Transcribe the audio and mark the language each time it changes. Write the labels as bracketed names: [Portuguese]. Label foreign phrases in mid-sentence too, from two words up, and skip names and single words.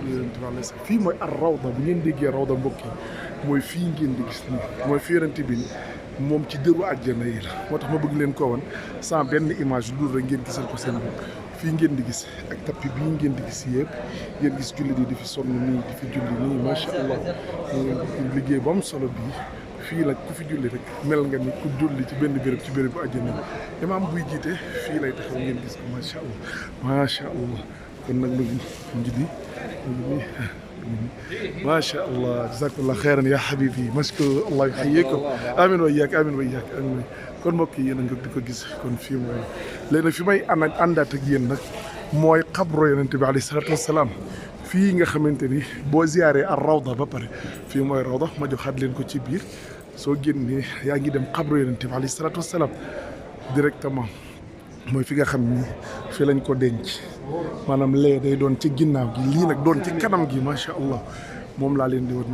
[Wolof] yonent bi [Arabic] عليه السلام [Wolof] fii mooy ar rawda bu ngeen déggee rawda mbokk yi mooy fii ngeen di gis nii mooy fi yonent bi moom ci dëru àjjana yi la moo tax ma bëgg leen koo wan sans benn image lu dul rek ngeen gisal ko seen bopp fii ngeen di gis ak tapis bii ngeen di gis yëpp ngeen gis julli di fi sonn nii di fi julli nii [Arabic] ما شاء الله [Wolof] liggéey bu am solo bii fii nag ku fi julli rek mel nga ni ku julli ci benn béréb ci béréb bu àjjana yi imaam buy jiite fii lay taxaw ngeen gis ko [Arabic] ما شاء الله ما شاء الله [Wolof] kon nag mu ngi nii [Arabic] ما شاء الله جزاك الله خيرا يا حبيبي مشكور الله يحييكم امين وياك امين وياك امين [Wolof] kon mbokk yi yéen a ngi di ko gis kon fii mooy léegi nag fi may àndaat ak yéen nag mooy xabro yonent bi [Arabic] عليه الصلاة والسلام [Wolof] fii nga xamante ni boo ziyaaree ar rawda ba pare fii mooy rawda ma joxaat leen ko ci biir soo génnee yaa ngi dem xabro yonent bi [Arabic] عليه الصلاة والسلام [Wolof] directement mooy fi nga xam ni fii lañ ko denc maanaam lee day doon ci ginnaaw gi lii nag doon ci kanam gi [Arabic] ما شاء الله [Wolof] moom laa leen di war